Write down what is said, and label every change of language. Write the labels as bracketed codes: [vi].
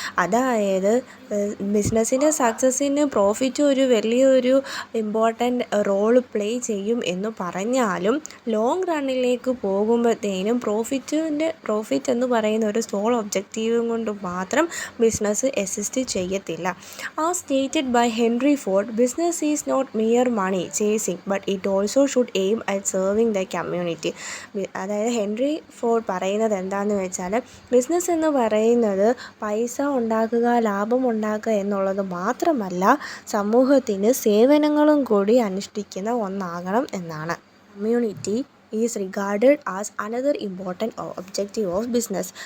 [ml] അതായത് ബിസിനസ്സിൻ്റെ സക്സസ്സിന് പ്രോഫിറ്റ് ഒരു വലിയൊരു ഇമ്പോർട്ടൻ്റ് റോൾ പ്ലേ ചെയ്യും എന്ന് പറഞ്ഞാലും ലോങ് റണ്ണിലേക്ക് പോകുമ്പോഴത്തേനും പ്രോഫിറ്റ് എന്ന് പറയുന്ന ഒരു സോൾ ഒബ്ജക്റ്റീവും കൊണ്ട് മാത്രം ബിസിനസ് എക്സിസ്റ്റ് ചെയ്യത്തില്ല. [en] As stated by Henry Ford, business is not mere money chasing, but it also should aim at serving the community. [ml] അതായത് ഹെൻറി ഫോർഡ് പറയുന്നത് എന്താണെന്ന് വെച്ചാൽ, ബിസിനസ് എന്ന് പറയുന്നത് പൈസ ഉണ്ടാക്കുക, ലാഭം ഉണ്ടാക്കുക എന്നുള്ളത് മാത്രമല്ല, സമൂഹത്തിന് സേവനങ്ങളും കൂടി അനുഷ്ഠിക്കുന്ന ഒന്നാകണം എന്നാണ്. [en] Community is regarded as another important objective of business.